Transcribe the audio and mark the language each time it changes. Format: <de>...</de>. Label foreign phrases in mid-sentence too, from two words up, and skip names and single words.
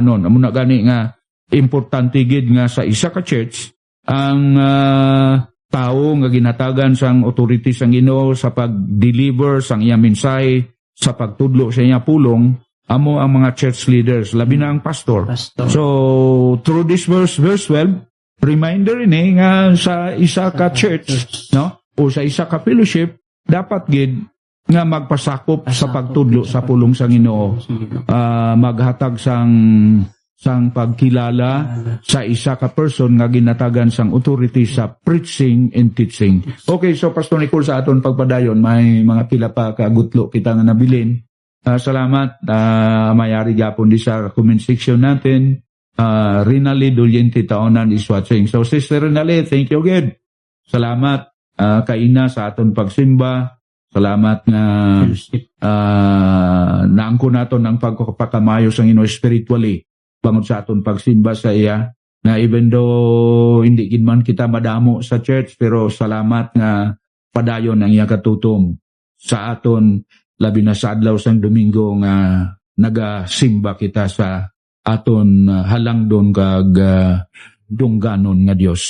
<hil>Amo na gani nga importante gid nga sa isa ka church ang tao nga ginatagan sang authority sang Ginoo sa pag-deliver sang iya mensahe, sa pagtudlo sa iya pulong, amo ang mga</hil> <en>church leaders,</en> <hil>labi na ang pastor. So</hil> <en>through this verse</en> <hil>12, reminder ini nga sa isa ka church, no, o sa isa ka fellowship, dapat gid nga magpasakop sa pagtudlo sa pulong sang Ginoo, maghatag sang pagkilala sa isa ka person nga ginatagan sang authority sa</hil> <en>preaching and teaching.</en> <hil>Okay, so Pastor Nicole, sa aton pagpadayon, may mga pila pa kagutlo kita nga nabilin. Salamat, mayari gyapon di sa</hil> <en>comment section</en> <hil>natin.</hil> <en>Rinali Dulyente Taonan is watching. So Sister Rinali, thank you again.</en> <hil>Salamat kaina sa aton pagsimba. Salamat nga naangko naton ang pagkakamayo sang Ginoo spiritually bangod sa aton pagsimba sa iya, na</hil> <en>even though</en> <hil>hindi gid man kita madamo sa church, pero salamat nga padayon ang iya katutom sa aton, labi na sa adlaw sang Domingo nga nagasimba kita sa aton halangdon kag dungganon nga Dios.</hil>